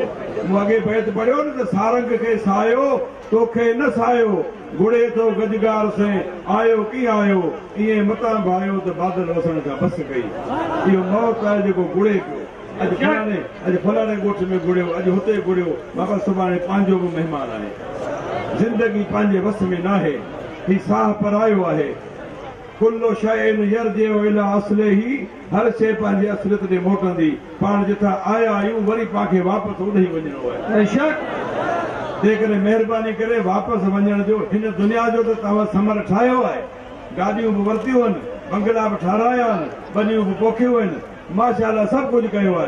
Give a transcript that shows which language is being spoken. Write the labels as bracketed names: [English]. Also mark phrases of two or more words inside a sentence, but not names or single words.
[Sindhi] मूं अॻे बैत पढ़ियो न त सारंग खे सायो तोखे न सायो, गुड़े थो गजगार से आयो कीअं आयो, ईअं मतां भायो त बादल वसण खां बस कई। इहो मौत आहे जेको गुड़े पियो। अॼु फलाणे ॻोठ में गुड़ियो, अॼु हुते गुड़ियो। बाबा सुभाणे पंहिंजो बि महिमान आहे। ज़िंदगी पंहिंजे वस में न आहे। ही साह परायो आहे। [Arabic] كل شيء يرجع إلى أصله. [Sindhi] हर शइ पंहिंजे असलियत ते मोटंदी। पाण जिथां आया आहियूं वरी पाणखे वापसि उॾे ई वञिणो आहे। बेशक। जेकॾहिं महिरबानी करे वापसि वञण जो हिन दुनिया जो त तव्हां समर ठाहियो आहे। गाॾियूं बि वरितियूं आहिनि, बंगला बि ठाराया आहिनि, बनियूं बि पोखियूं आहिनि, माशाअल्लाह सभु कुझु कयो आहे।